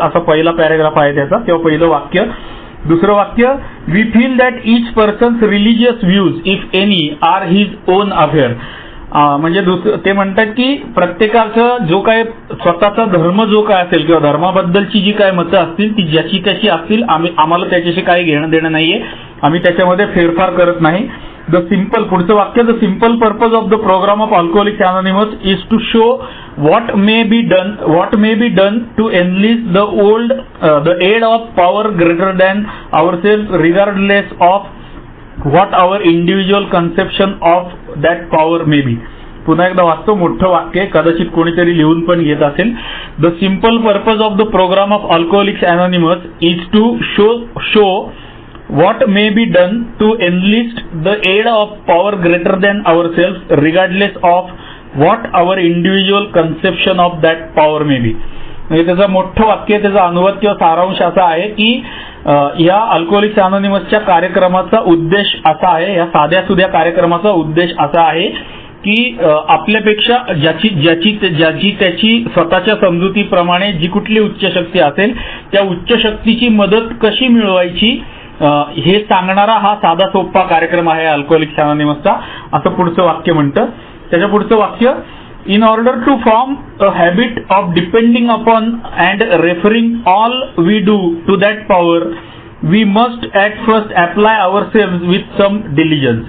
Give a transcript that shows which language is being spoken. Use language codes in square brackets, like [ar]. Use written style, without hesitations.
[mr] असा पहिला पॅराग्राफ आहे त्याचा किंवा पहिलं वाक्य. दुसरं वाक्य, [en] We feel that each person's religious views if any are his own affair. [mr] म्हणजे ते म्हणतात की प्रत्येकाचा जो काय स्वतःचा धर्म जो काय असेल किंवा धर्माबद्दलची जी काय मतं असतील ती ज्याची त्याची असतील, आम्हाला त्याच्याशी काही घेणं देणं नाहीये, आम्ही त्याच्यामध्ये फेरफार करत नाही. पुढचं वाक्य, [en] The simple purpose of the programme of Alcoholics Anonymous is to show what may be done to enlist the aid of power greater than ourselves regardless of what our individual conception of that power may be. [mr] पुन्हा एकदा वाचतो, मोठं वाक्य, कदाचित कोणीतरी लिहून पण घेत असेल. [en] The simple purpose of the programme of Alcoholics Anonymous is to show what may be done to enlist the aid of power greater than ourselves regardless of what our individual conception of that power may be. [mr] म्हणजे त्याचं मोठं वाक्य, त्याचा अनुवाद किंवा सारांश असा आहे की या अल्कोहोलिक्स अनोनिमसच्या कार्यक्रमाचा उद्देश असा आहे, या साध्या सुध्या कार्यक्रमाचा उद्देश असा आहे की आपल्यापेक्षा ज्याची त्याची स्वतःच्या समजुतीप्रमाणे जी कुठली उच्च शक्ती असेल त्या उच्च शक्तीची मदत कशी मिळवायची हे सांगणारा हा साधा सोपा कार्यक्रम आहे अल्कोहोलिक्स अनोनिमसचा, असं पुढचं वाक्य म्हणतं. त्याच्या पुढचं वाक्य, [en] in order to form a habit of depending upon and referring all we do to that power, we must at first apply ourselves with some diligence.